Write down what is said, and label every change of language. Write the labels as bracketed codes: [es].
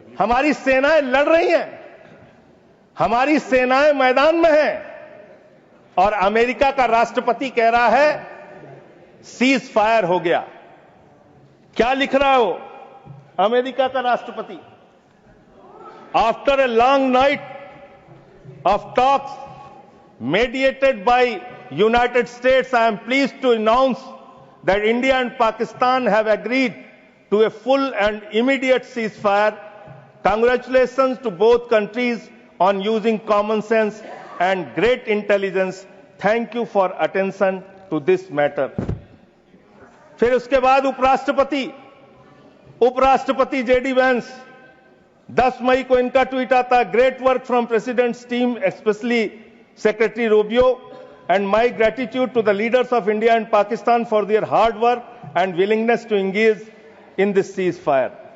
[hi] हमारी सेनाएं लड़ रही हैं, हमारी सेनाएं मैदान में हैं, और अमेरिका का राष्ट्रपति कह रहा है सीज फायर हो गया। क्या लिख रहा है वो अमेरिका का राष्ट्रपति? [en] After a long night of talks mediated by United States, I am pleased to announce that India and Pakistan have agreed to a full and immediate ceasefire. Congratulations to both countries on using common sense and great intelligence. Thank you for attention to this matter. [hi] फिर उसके बाद उपराष्ट्रपति JD Vance, 10 मई को इनका tweet आता है, [en] Great work from president's team, specially secretary Rubio, and my gratitude to the leaders of India and Pakistan for their hard work and willingness to engage in this ceasefire.